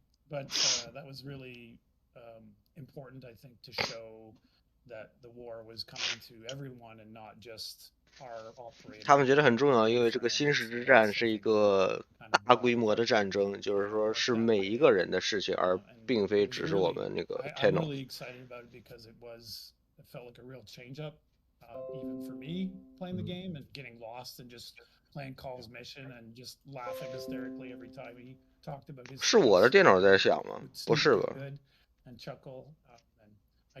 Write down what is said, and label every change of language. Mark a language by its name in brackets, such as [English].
[English] But that was really important, I think, to show that the war was coming to everyone and not just are operating. [Chinese] 他们觉得很重要，因为这个新石之战是一个大规模的战争，就是说是每一个人的事情，而并非只是我们那个 [English] I'm Tenno。 really excited about it because it felt like a real change up, even for me playing the game and getting lost and just playing Call's mission and just laughing hysterically every time he talked about his. [Chinese] 是我的电脑在响吗？不是吧？ [English] And chuckle. And I